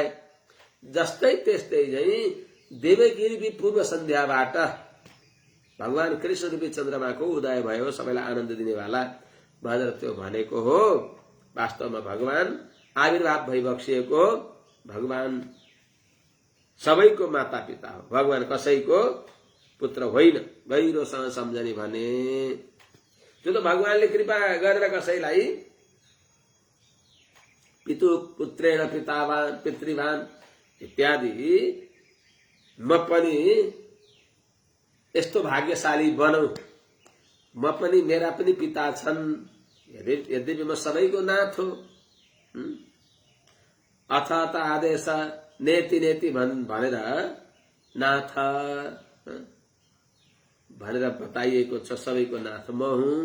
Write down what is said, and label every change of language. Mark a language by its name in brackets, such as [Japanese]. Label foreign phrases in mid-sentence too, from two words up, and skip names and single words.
[Nepali] जस्तै त्यस्तै चाहिँ देवकी रूपी पूर्व सन्ध्याबाट भगवान कृष्ण रूपी चन्द्रमाको उदय भयो, सबैलाई आनन्द दिनेवाला भनेर त्यो भनेको हो। वास्तवमा भगवान आविर्भाव भइबक्सिएको, भगवान सबैको माता पिता हो, भगवान कसैको पुत्र होइन। गहिरोसँग सम्झने भने त्यो त भगवानले कृपा गरेर कसैलाई [Sanskrit] पितु पुत्रेण पितावान पितृवान [Nepali] इत्यादि म पनि यस्तो भाग्यशाली बनौं, म पनि मेरा पनि पिता छन्, यद्यपि म सबैको नाथ हो। अथ त आदेश [Sanskrit] नेति नेति [Nepali] भनेर नाथ भनेर बताइएको छ, सबैको नाथ म हुँ।